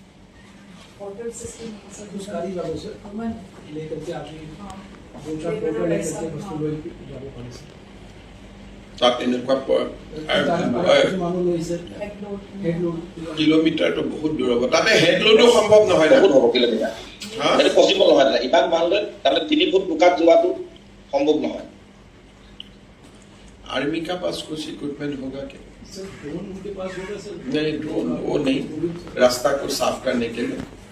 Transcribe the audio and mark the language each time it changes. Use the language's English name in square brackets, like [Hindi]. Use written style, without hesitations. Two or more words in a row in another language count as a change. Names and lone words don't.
[Assamese] তাত এনেকুৱা কিলোমিটাৰটো বহুত দূৰ হ'ব, তাতে হেডলোডো সম্ভৱ নহয়। বহুত হ'ব কিলোমিটাৰ, সেইটো পচিবল নহয়। ইমান মানুহ তাৰমানে 3 ফুট বোকাত যোৱাটো সম্ভৱ নহয়। [Hindi] आर्मी का पास कुछ इक्विपमेंट होगा क्या? नहीं, ड्रोन वो नहीं, रास्ता को साफ करने के लिए।